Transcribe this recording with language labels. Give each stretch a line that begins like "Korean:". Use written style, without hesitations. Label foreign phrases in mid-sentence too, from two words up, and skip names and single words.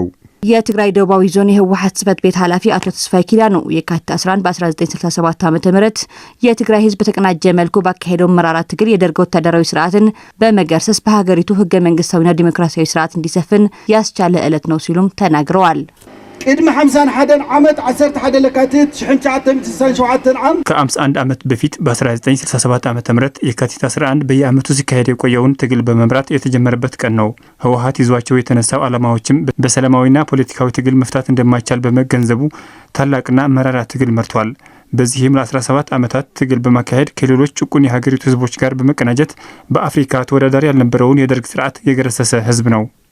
Amharic: የትግራይ ደቡባዊ ዞን የህወሓት ጽህፈት ቤት ኃላፊ አቶ ተስፋይ ኪዳኑ የካቲት 11 በ1967 ዓ.ም የትግራይ ህዝብ ተቀናጀ መልኩ ባካሄደው መራራ ትግል የደርግ ወታደራዊ ስርዓትን በመገርሰስ በሀገሪቱ ህገ መንግስታዊና ዲሞክራሲያዊ ስርዓት እንዲሰፍን ያስቻለ ዕለት ነው ሲሉም ተናግረዋል
Tigrinya: ቅድመ 51 ዓመት 11 ለካቲት 1967 ዓም
Amharic: ከ51 ዓመት በፊት በ1967 ዓመተ ምህረት የካቲት 11 በየዓመቱ ሲካሄድ የቆየውን ትግል በመምራት የተጀመረበት ቀን ነው ህወሓት ይዟቸው የተነሳው ዓላማዎችም በሰላማዊና ፖለቲካዊ ትግል መፍታት እንደማይቻል በመገንዘቡ ታላቅና መራራ ትግል መርቷል በዚህም ለ17 ዓመታት ትግል በማካሄድ ከሌሎች ጭቁን የሀገሪቱ ህዝቦች ጋር በመቀናጀት በአፍሪካ ተወዳዳሪ ያልነበረውን የደርግ ስርዓት የገረሰሰ ህዝብ ነው